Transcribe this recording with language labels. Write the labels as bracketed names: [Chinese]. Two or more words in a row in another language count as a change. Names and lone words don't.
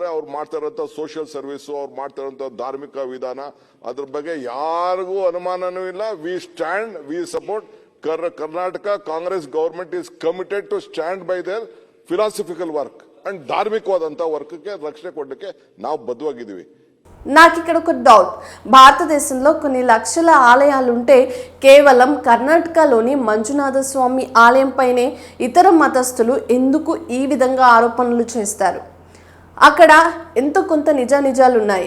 [Kannada] ಅವ್ರು ಮಾಡ್ತಾ ಇರೋಂಥ [English] social service, [Kannada] ಅವ್ರು ಮಾಡ್ತಾ ಇರೋಂಥ ಧಾರ್ಮಿಕ ವಿಧಾನ, ಅದ್ರ ಬಗ್ಗೆ ಯಾರಿಗೂ ಅನುಮಾನನೂ ಇಲ್ಲ. [English] We stand, we support. Karnataka Congress government is committed to stand by their philosophical work and [Kannada] ಧಾರ್ಮಿಕವಾದಂತ ವರ್ಕ್ಗೆ ರಕ್ಷಣೆ ಕೊಡಲಿಕ್ಕೆ ನಾವು ಬದ್ಧವಾಗಿದ್ದೀವಿ. [Telugu] నాకు ఇక్కడ ఒక డౌట్. భారతదేశంలో కొన్ని లక్షల ఆలయాలుంటే కేవలం కర్ణాటకలోని మంజునాథ స్వామి ఆలయంపైనే ఇతర మతస్థులు ఎందుకు ఈ విధంగా ఆరోపణలు చేస్తారు? అక్కడ ఎంతో కొంత నిజాలున్నాయి.